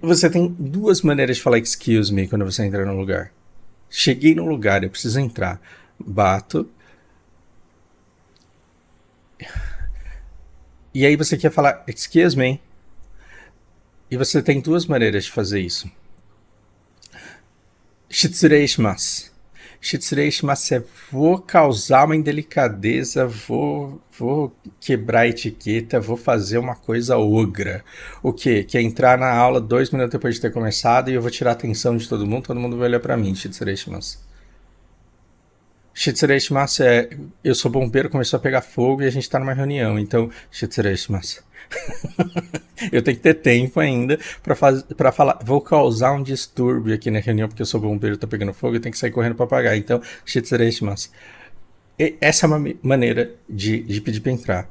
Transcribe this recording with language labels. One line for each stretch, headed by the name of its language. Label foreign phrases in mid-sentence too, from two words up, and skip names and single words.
Portuguese: Você tem duas maneiras de falar
English: excuse me
Portuguese: quando você entra num lugar. Cheguei num lugar, eu preciso entrar. Bato. E aí você quer falar
English: excuse me.
Portuguese: E você tem duas maneiras de fazer isso.
Japanese: 失礼します. 失礼します
Portuguese: é vou causar uma indelicadeza, vou quebrar a etiqueta, vou fazer uma coisa ogra. O quê? Que é entrar na aula 2 minutos depois de ter começado e eu vou tirar a atenção de todo mundo vai olhar pra mim.
Japanese: 失礼します. 失礼します
Portuguese: é eu sou bombeiro, começou a pegar fogo e a gente tá numa reunião, então
Japanese: 失礼します.
Portuguese: Eu tenho que ter tempo ainda pra falar, vou causar um distúrbio aqui na reunião porque eu sou bombeiro, tô pegando fogo e tenho que sair correndo pra apagar, então
Japanese: 失礼します.
Portuguese: Essa é uma maneira de pedir pra entrar.